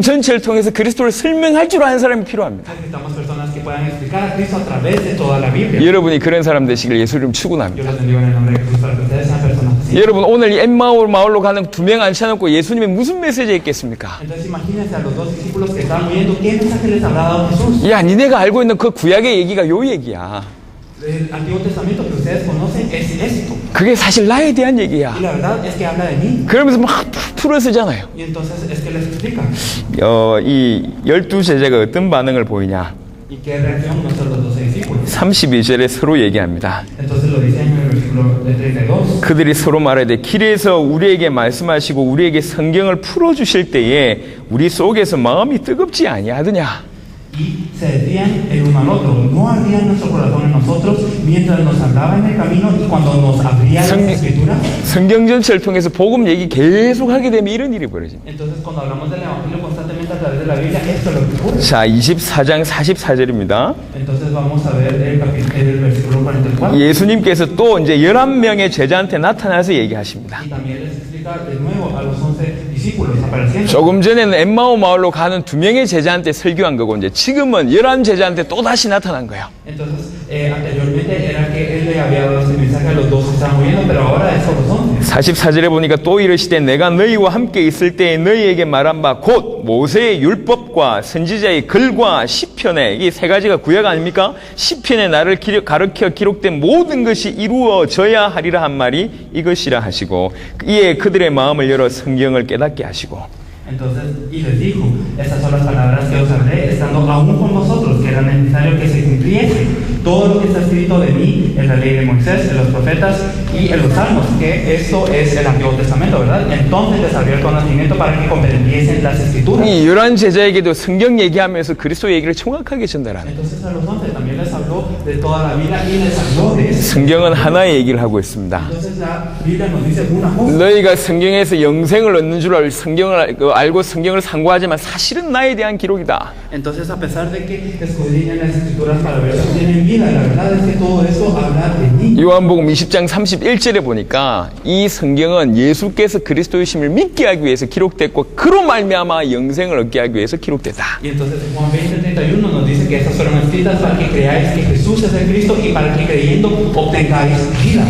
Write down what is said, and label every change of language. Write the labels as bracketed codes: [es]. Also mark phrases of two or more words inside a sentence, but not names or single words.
[ko] 성경 전체를 통해서 그리스도를 설명할 줄 아는 사람이 필요합니다. [es] Necesitamos personas que puedan explicar a Cristo a través de toda la Biblia. [ko] 여러분이 그런 사람 되시길 예수 이름 [es] Yo [ko] 축원합니다. [es] les bendigo en el nombre de Jesús para que ustedes sean personas así. [ko] 여러분 오늘 이 마을로 가는 두 명 앉혀놓고 예수님이 무슨 메시지 했겠습니까? [es] Entonces imagínense a los dos discípulos que estaban oyendo qué mensaje les habrá dado Jesús. [ko] 야, 니네가 알고 있는 그 구약의 얘기가 요 얘기야. [es] El Antiguo Testamento que ustedes conocen es esto. [ko] 그게 사실 나에 대한 얘기야. [es] Y la verdad es que habla de mí. [ko] 그러면서 막 풀어 쓰잖아요. [es] Y entonces es que les explica. [ko] 이 12제자가 어떤 반응을 보이냐? [es] ¿Y qué reacción muestran los 12 discípulos? [ko] 32절에 서로 얘기합니다. [es] Entonces lo dice en el versículo de 32. [ko] 그들이 서로 말하되 길에서 우리에게 말씀하시고 우리에게 성경을 풀어주실 때에 우리 속에서 마음이 뜨겁지 아니하더냐? [es] Y se decían el uno al otro, no ardía nuestro corazón en nosotros mientras nos hablaba en el camino y cuando nos abría las escrituras. [ko] 성경 전체를 통해서 복음 얘기 계속 하게 되면 이런 일이 벌어집니다. [es] Entonces cuando hablamos del Evangelio constantemente a través de la Biblia, esto es lo que ocurre. [ko] 자, 24장 44절입니다. [es] Entonces vamos a ver el versículo 44. [ko] 예수님께서 또 이제 11명의 제자한테 나타나서 얘기하십니다. [es] Y también les explica de nuevo a los 11 discípulos apareciendo. [ko] 조금 전에는 엠마오 마을로 가는 2명의 제자한테 설교한 거고 이제 지금은 11제자한테 또 다시 나타난 거예요. [es] Entonces, anteriormente era que él le había dado este mensaje a los dos que estaban oyendo, pero ahora es a los 11. [ko] 44절에 보니까 또 이르시되 내가 너희와 함께 있을 때에 너희에게 말한 바 곧 모세의 율법과 선지자의 글과 시편에 이 세 가지가 구약 아닙니까? 시편에 나를 가르쳐 기록된 모든 것이 이루어져야 하리라 한 말이 이것이라 하시고 이에 그들의 마음을 열어 성경을 깨닫게 하시고 [es] Entonces, y les dijo, estas son las palabras que os hablé, estando aún con vosotros, que era necesario que se cumpliese todo lo que está escrito de mí en la ley de Moisés, en los profetas y en los salmos, que esto es el Antiguo Testamento, ¿verdad? Entonces les abrió el conocimiento para que comprendiesen las escrituras. [ko] 이 11제자에게도 성경 얘기하면서 그리스도 얘기를 정확하게 전달하는 [es] Entonces a los 11 también les habló de toda la Biblia y les habló de eso. [ko] 성경은 하나의 얘기를 하고 있습니다. [es] Entonces la Biblia nos dice una cosa. [ko] 너희가 성경에서 영생을 얻는 줄 알고 성경을 상고하지만 사실은 나에 대한 기록이다. [es] Entonces, a pesar de que escudriñan las escrituras para ver si tienen vida, la verdad es que todo eso habla de mí. [ko] 요한복음 20장 31절에 보니까 이 성경은 예수께서 그리스도이심을 믿게 하기 위해서 기록됐고 그로 말미암아 영생을 얻게 하기 위해서 기록됐다. [es] Y entonces en Juan 20:31 nos dice que estas fueron escritas para que creáis que Jesús es el Cristo y para que creyendo obtengáis vida.